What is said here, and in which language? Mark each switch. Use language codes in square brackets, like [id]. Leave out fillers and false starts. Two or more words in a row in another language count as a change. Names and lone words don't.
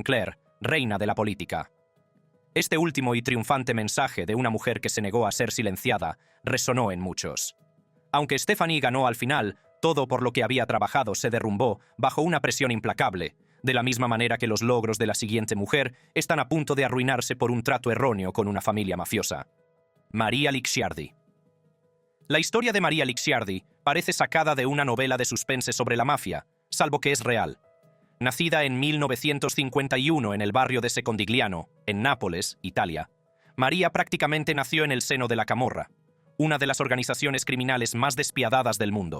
[es] Clair, reina de la política». Este último y triunfante mensaje de una mujer que se negó a ser silenciada resonó en muchos. Aunque Stephanie ganó al final, todo por lo que había trabajado se derrumbó bajo una presión implacable, de la misma manera que los logros de la siguiente mujer están a punto de arruinarse por un trato erróneo con una familia mafiosa. Maria Licciardi. La historia de Maria Licciardi parece sacada de una novela de suspense sobre la mafia, salvo que es real. Nacida en 1951 en el barrio de Secondigliano, en Nápoles, Italia, María prácticamente nació en el seno de la Camorra, una de las organizaciones criminales más despiadadas del mundo.